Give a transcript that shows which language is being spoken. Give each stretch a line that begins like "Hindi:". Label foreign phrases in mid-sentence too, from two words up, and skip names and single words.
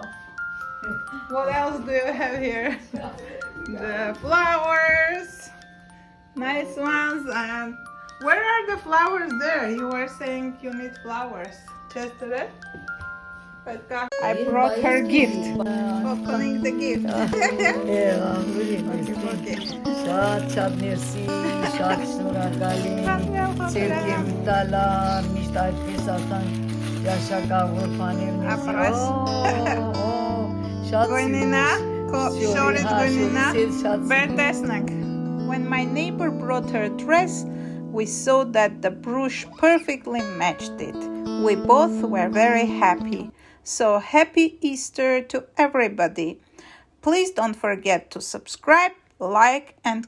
English: What else do you have here? The flowers. Nice ones. And where are the flowers there? You were saying you need flowers. Just there? I brought her gift. Opening the gift.
Armenian: Շատ մերսի, շատ շնորհակալի, ծերքեմ տալա, միշտ այդպես ասան, ճաշակավոր բաներ մեզ։ Շատ
English: When my neighbor brought her dress, we saw that the brooch perfectly matched it. We both were very happy. So happy Easter to everybody. Please don't forget to subscribe, like and comment.